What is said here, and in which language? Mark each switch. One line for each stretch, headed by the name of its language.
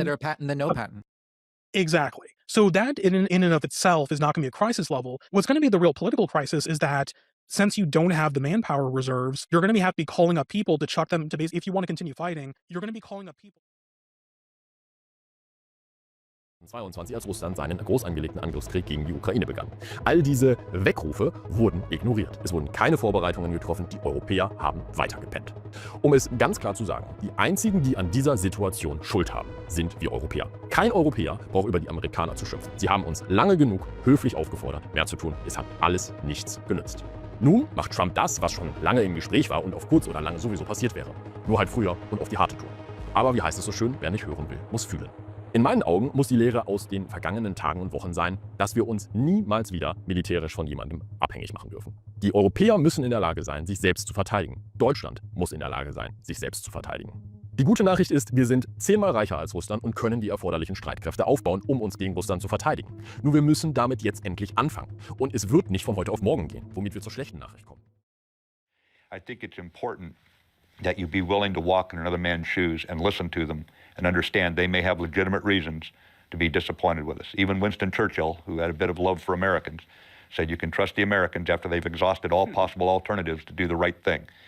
English: Better a Patton than no Patton. Exactly. So that in and of itself is not going to be a crisis level. What's going to be the real political crisis is that since you don't have the manpower reserves, you're going to have to be calling up people to chuck them to base. If you want to continue fighting, you're going to be calling up people.
German: 2022, als Russland seinen groß angelegten Angriffskrieg gegen die Ukraine begann. All diese Weckrufe wurden ignoriert. Es wurden keine Vorbereitungen getroffen, die Europäer haben weitergepennt. Um es ganz klar zu sagen, die einzigen, die an dieser Situation Schuld haben, sind wir Europäer. Kein Europäer braucht über die Amerikaner zu schimpfen. Sie haben uns lange genug höflich aufgefordert, mehr zu tun. Es hat alles nichts genützt. Nun macht Trump das, was schon lange im Gespräch war und auf kurz oder lang sowieso passiert wäre. Nur halt früher und auf die harte Tour. Aber wie heißt es so schön, wer nicht hören will, muss fühlen. In meinen Augen muss die Lehre aus den vergangenen Tagen und Wochen sein, dass wir uns niemals wieder militärisch von jemandem abhängig machen dürfen. Die Europäer müssen in der Lage sein, sich selbst zu verteidigen. Deutschland muss in der Lage sein, sich selbst zu verteidigen. Die gute Nachricht ist, wir sind 10-mal reicher als Russland und können die erforderlichen Streitkräfte aufbauen, um uns gegen Russland zu verteidigen. Nur wir müssen damit jetzt endlich anfangen. Und es wird nicht von heute auf morgen gehen, womit wir zur schlechten Nachricht kommen.
English: I think it's important that you be willing to walk in another man's shoes and listen to them and understand they may have legitimate reasons to be disappointed with us. Even Winston Churchill, who had a bit of love for Americans, said you can trust the Americans after they've exhausted all possible alternatives to do the right thing.